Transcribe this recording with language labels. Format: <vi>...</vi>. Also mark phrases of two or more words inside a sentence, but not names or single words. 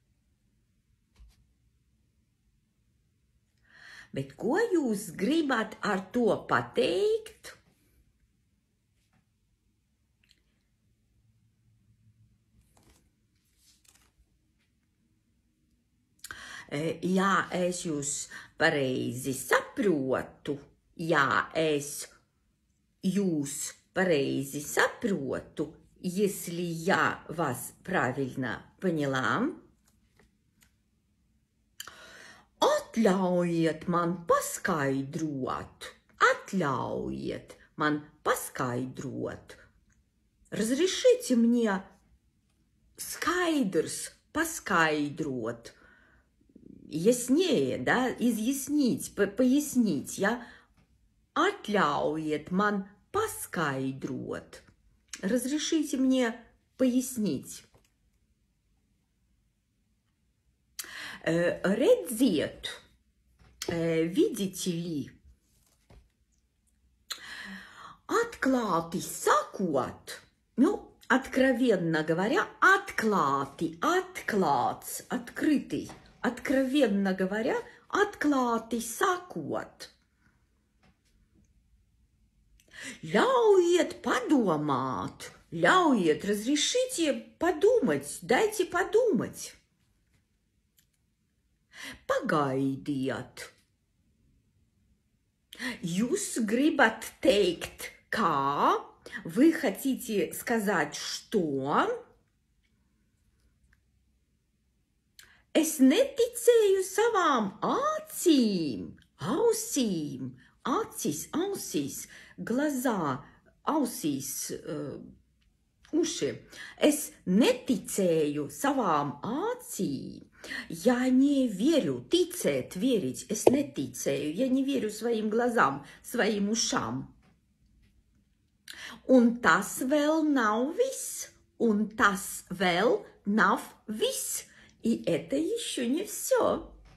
<lv>Bet ko jūs gribat ar to pateikt? Ja es jūs pareizi saprotu,</lv> <ru>если я вас правильно поняла,</ru> <lv>atļaujiet man paskaidrot,</lv> <ru>разрешите мне</ru> <lv>skaidrs paskaidrot,</lv> <ru>яснее, да, изъяснить, пояснить,</ru> <lv>atļaujiet man paskaidrot,</lv> <ru>разрешите мне пояснить. Redziet, видите ли,</ru> <lv>atklāti sakot,</lv> <ru>откровенно говоря,</ru> <lv>atklāti, atklāts,</lv> <ru>открытый, откровенно говоря,</ru> <lv>atklāti sakot. Ļaujiet padomāt, ļaujiet,</lv> <ru>разрешите подумать, дайте подумать.</ru> <lv>Pagaidiet. Jūs gribat teikt, kā?</lv> <ru>Вы хотите сказать, что?</ru> <lv>Es neticēju savām acīm, ausīm, acis, ausīs, глаза, ausīs, уши. Es neticēju savām acīm.</lv> <ru>Я не верю, ticēt, верить,</ru> <lv>es neticēju,</lv> <ru>я не верю своим глазам, своим ушам.</ru> <lv>Un tas vēl nav viss,</lv> <ru>и это еще не все.</ru>